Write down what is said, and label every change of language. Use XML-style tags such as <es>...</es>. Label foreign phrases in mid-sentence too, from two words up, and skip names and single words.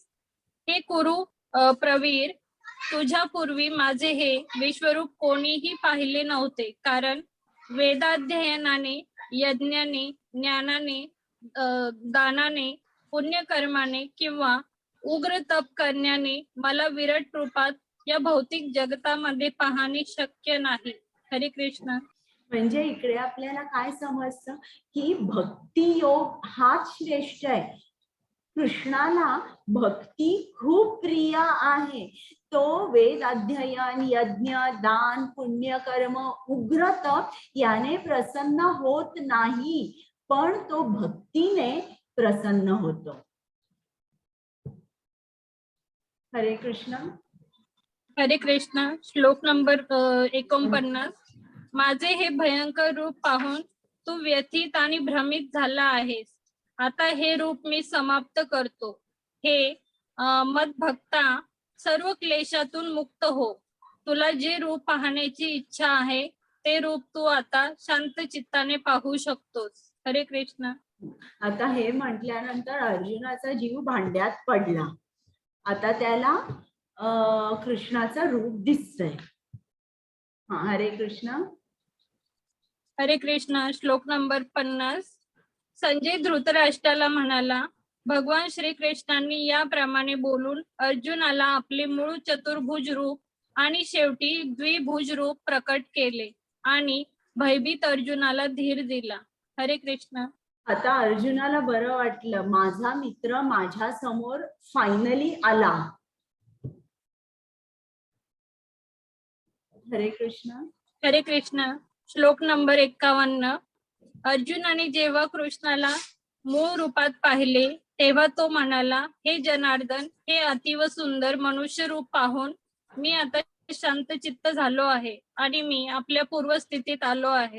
<mr>हे कुरु प्रवीर, तुझ्या पूर्वी माझे हे विश्वरूप कोणीही पाहिले नव्हते, कारण वेदाध्ययनाने, यज्ञाने, ज्ञानाने, दानाने, पुण्यकर्माने किंवा उग्र तप करण्याने मला विराट रूपात या भौतिक जगतामध्ये पाहणे शक्य नाही. हरे कृष्ण. म्हणजे इकडे आपल्याला काय समजतं की भक्ती योग हाच श्रेष्ठ आहे. कृष्णाला भक्ती खूप प्रिय आहे. तो वेद अध्ययन, यज्ञ, दान, पुण्यकर्म, उग्र तप याने प्रसन्न होत नाही, पण तो भक्तीने प्रसन्न होतो. हरे कृष्ण. हरे कृष्ण. श्लोक नंबर 49. माझे हे भयंकर रूप पाहून तू व्यथित आणि भ्रमित झाला आहेस. आता हे रूप मी समाप्त करतो. हे मदभक्ता, सर्व क्लेशातून मुक्त हो. तुला जे रूप पाहण्याची इच्छा आहे ते रूप तू आता शांत चित्ताने पाहू शकतोस. हरे कृष्ण. आता हे म्हटल्यानंतर अर्जुनाचा जीव भांड्यात पडला. आता त्याला कृष्णाचं रूप दिसतंय. हरे कृष्ण. हरे कृष्ण. श्लोक नंबर 50. संजय धृतराष्ट्राला म्हणाला, भगवान श्रीकृष्णांनी याप्रमाणे बोलून अर्जुनाला आपले मूळ चतुर्भुज रूप आणि शेवटी द्विभुज रूप प्रकट केले आणि भयभीत अर्जुनाला धीर दिला. हरे कृष्ण. आता अर्जुनाला बरं वाटलं, माझा मित्र माझ्या समोर फायनली आला. हरे कृष्ण. हरे कृष्ण. श्लोक नंबर 51. अर्जुनाने जेव्हा कृष्णाला मूळ रूपात पाहिले तेव्हा तो म्हणाला, हे जनार्दन, हे अतिव सुंदर मनुष्य रूप पाहून मी आता शांत चित्त झालो आहे आणि मी आपल्या पूर्वस्थितीत आलो आहे.</mr>